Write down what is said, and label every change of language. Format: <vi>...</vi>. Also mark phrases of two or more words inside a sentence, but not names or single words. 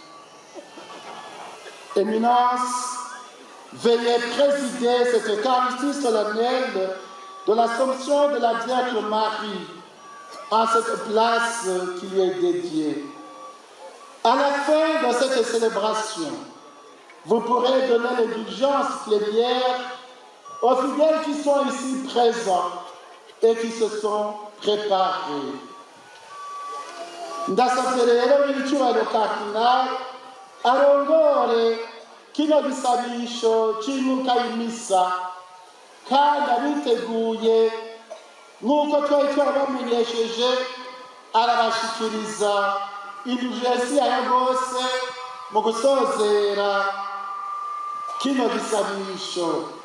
<fr>Éminence, veuillez présider cette Eucharistie solennelle de l'Assomption de la Vierge Marie en cette place qui lui est dédiée. À la fin de cette célébration, vous pourrez donner l'indulgence plénière aux fidèles qui sont ici présents et qui se sont préparés.</fr> <rn>Ndasavye rero nyiricyubahiro Cardinal arongore kino gisabisho cy'imyuka y'imisa kandi abiteguye nk'uko twari twabamenyesheje arabashikiriza indulgensi yayo rwose mu gusozera kino gisabisho.</rn>